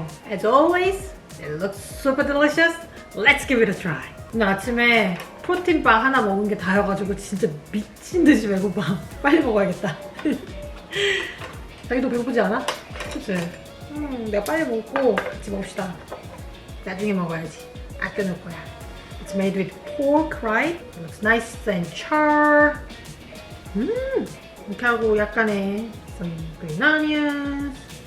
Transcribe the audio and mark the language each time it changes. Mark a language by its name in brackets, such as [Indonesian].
[English] As always, it looks super delicious. Let's give it a try. [Korean] 오늘 아침에 프로틴바 하나 먹은 게 다여가지고 진짜 미친 듯이 배고파. 빨리 먹어야겠다. 자기도 배고프지 않아? 그치? 내가 빨리 먹고 같이 먹읍시다. 나중에 먹어야지. 아껴놓을 거야. [English] It's made with pork, right? It looks nice and char. [Korean] 이렇게 하고 약간의 [English] some green onions.